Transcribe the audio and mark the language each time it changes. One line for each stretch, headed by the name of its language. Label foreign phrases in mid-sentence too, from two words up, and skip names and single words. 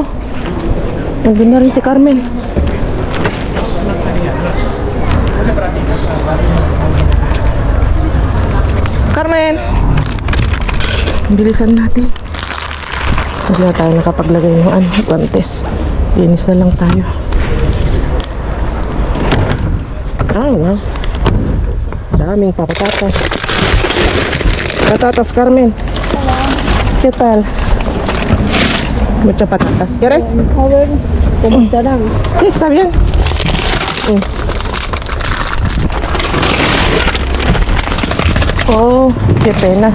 Filipino: Nandun na rin si Carmen. Carmen! Bilisan natin. Hindi na tayo nakapaglagay ng guantes. Linis na lang tayo. Wow. Daming patatas. Patatas, Carmen.
Spanish: ¿Qué tal? Muchas patatas. ¿Quieres? Joven, ¿cómo estarán? Sí, está bien. Oh, qué pena.